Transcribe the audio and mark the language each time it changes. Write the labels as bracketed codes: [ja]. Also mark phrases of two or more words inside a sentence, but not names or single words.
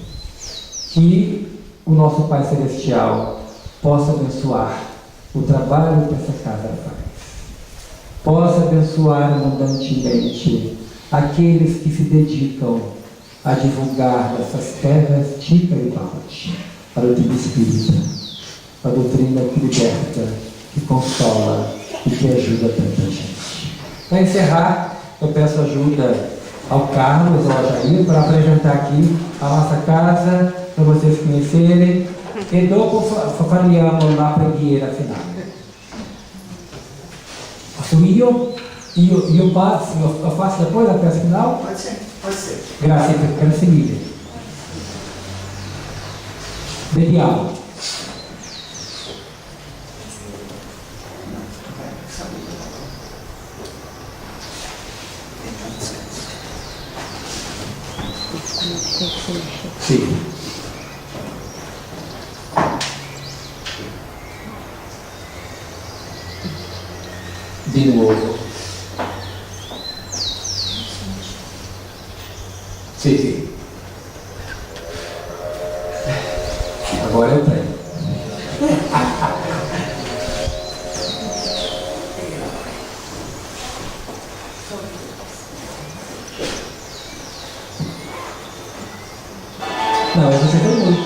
[pt] Que o nosso Pai Celestial possa abençoar o trabalho que essa casa faz, possa abençoar abundantemente aqueles que se dedicam a divulgar nessas terras Tica e Balde a doutrina espírita, a doutrina que liberta, que consola e que ajuda tanta gente. Para encerrar, eu peço ajuda ao Carlos, ao Jair, para apresentar aqui a nossa casa, para vocês conhecerem, [it] e dopo faremo la preghiera finale. Io passo, [pt] eu faço depois a peça final? Pode ser, pode ser. [it] Grazie mille. Vediamo. Sì. Di nuovo. Sì. [pt] Agora eu prego. Não, você tem muito.